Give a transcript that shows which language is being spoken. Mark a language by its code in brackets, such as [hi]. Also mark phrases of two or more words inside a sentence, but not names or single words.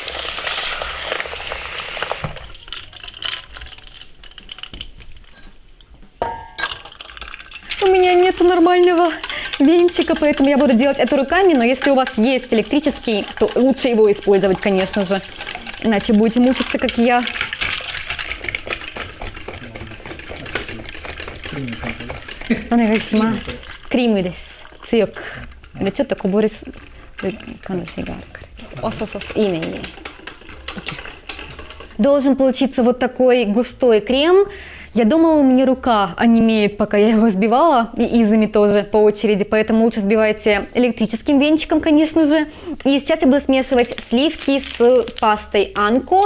[ru] У меня нет нормального венчика, поэтому я буду делать это руками, но если у вас есть электрический, то лучше его использовать, конечно же, иначе будете мучиться, как я. [ja] Крим です。強く。でちょっとこぼれる可能性があるから。いいねいいね。 [ru] Должен получиться вот такой густой крем. Я думала, у меня рука онемеет, пока я его взбивала, и изами тоже по очереди, поэтому лучше взбивайте электрическим венчиком, конечно же. И сейчас я буду смешивать сливки с пастой анко.